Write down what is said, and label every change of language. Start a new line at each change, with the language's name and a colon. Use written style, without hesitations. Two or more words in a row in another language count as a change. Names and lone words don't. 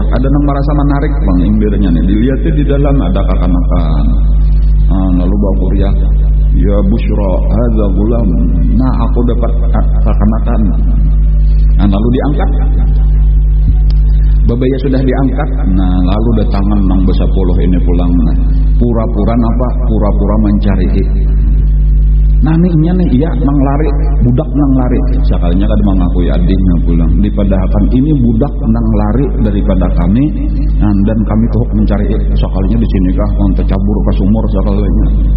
Banjar: Ada nang merasa menarik bang imbirnya nih dilihatnya di dalam ada kakanakan. Lalu bakuriak
Arabic: يا بشرى هذا غلام.
Banjar: Nah aku dapat kakanakan. Lalu diangkat. Babaya sudah diangkat, nah lalu datangan nang besapuluh ini pulang, nah pura-pura apa? Pura-pura mencari. Nah nih iya nang lari, budak nang lari. Sekalinya kan mengakui adiknya pulang. Dipadahkan ini budak nang lari daripada kami, dan kami tuh mencari. Sekalinya di sini kah untuk cabur ke sumur sekalinya.